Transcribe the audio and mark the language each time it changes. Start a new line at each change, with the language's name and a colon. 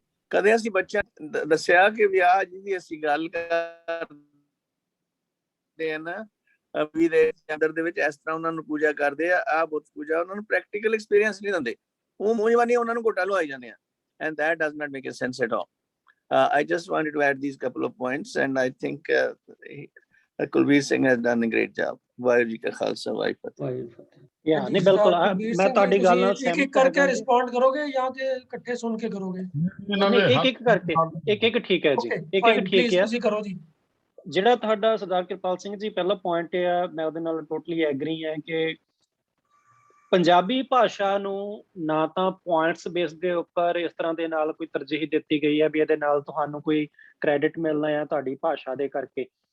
Punjabi: ਕਦੇ ਅਸੀਂ ਬੱਚਿਆਂ ਦੱਸਿਆ ਕਿ ਵੀ ਆਹ ਜਿਹਦੀ ਅਸੀਂ ਗੱਲ ਕਰਦੇ ਆ ਨਾ, ਵੀ ਦੇ ਅੰਦਰ ਦੇ ਵਿੱਚ ਇਸ ਤਰ੍ਹਾਂ ਉਹਨਾਂ ਨੂੰ ਪੂਜਾ ਕਰਦੇ ਆ, ਆਹ ਬੁੱਤ ਪੂਜਾ, ਉਹਨਾਂ ਨੂੰ ਪ੍ਰੈਕਟੀਕਲ ਐਕਸਪੀਰੀਅੰਸ ਨਹੀਂ ਦਿੰਦੇ, ਉਹ ਮੂੰਹ ਜਵਾਨੀ ਉਹਨਾਂ ਨੂੰ ਘੋਟਾ ਲਵਾਈ ਜਾਂਦੇ ਆ,
English: and that does not make a sense at all. I just wanted to add these couple of points, and I think Kulveer Singh has done a great job.
Punjabi: Waheguru ji ਕਾ ਖਾਲਸਾ, ਵਾਹਿਗੁਰੂ ਫਤਿਹ। ਨਹੀਂ ਬਿਲਕੁਲ, ਮੈਂ ਤੁਹਾਡੀ ਗੱਲ ਨਾਲ ਸਹਿਮਤ ਹਾਂ। ਇੱਕ ਕਰਕੇ ਰਿਸਪੌਂਡ ਕਰੋਗੇ ਜਾਂ ਕਿ ਇਕੱਠੇ ਸੁਣ ਕੇ ਕਰੋਗੇ? ਇੱਕ ਕਰਕੇ, ਇੱਕ ਠੀਕ ਹੈ ਜੀ, ਇੱਕ ਠੀਕ ਹੈ। ਤੁਸੀਂ ਕਰੋ ਜੀ। ਜਿਹੜਾ ਤੁਹਾਡਾ ਸਰਦਾਰ ਕਿਰਪਾਲ ਸਿੰਘ ਜੀ ਪਹਿਲਾ ਪੁਆਇੰਟ ਆ, ਮੈਂ ਉਹਦੇ ਨਾਲ ਟੋਟਲੀ ਐਗਰੀ ਹੈ ਕਿ ਪੰਜਾਬੀ ਭਾਸ਼ਾ ਨੂੰ ਨਾ ਤਾਂ ਪੁਆਇੰਟਸ ਬੇਸ ਦੇ ਉੱਪਰ ਇਸ ਤਰ੍ਹਾਂ ਦੇ ਨਾਲ ਕੋਈ ਤਰਜੀਹ ਦਿੱਤੀ ਗਈ ਹੈ ਵੀ ਇਹਦੇ ਨਾਲ ਤੁਹਾਨੂੰ ਕੋਈ ਕ੍ਰੈਡਿਟ ਮਿਲਣਾ ਹੈ ਤੁਹਾਡੀ ਭਾਸ਼ਾ ਦੇ ਕਰਕੇ।